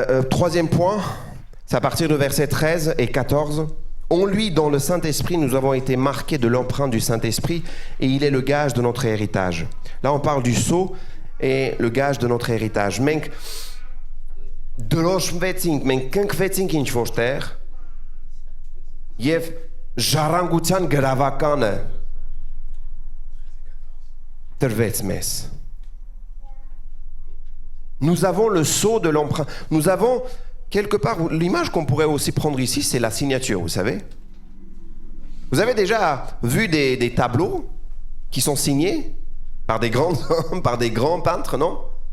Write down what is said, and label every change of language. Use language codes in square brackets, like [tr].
[fr] Troisième point, c'est à partir de versets 13 et 14. En lui, dans le Saint-Esprit, nous avons été marqués de l'empreinte du Saint-Esprit et il est le gage de notre héritage. Là, on parle du sceau et le gage de notre héritage. [hy] Մենք դրոշմվեցինք, մենք կնքվեցինք ինչ որտեղ եւ ժառանգության գրավականը տրվեց մեզ. [fr] Nous avons le sceau de l'empreinte. Nous avons quelque part, l'image qu'on pourrait aussi prendre ici, c'est la signature, vous savez. Vous avez déjà vu des tableaux qui sont signés par des grands hommes, par des grands peintres, non?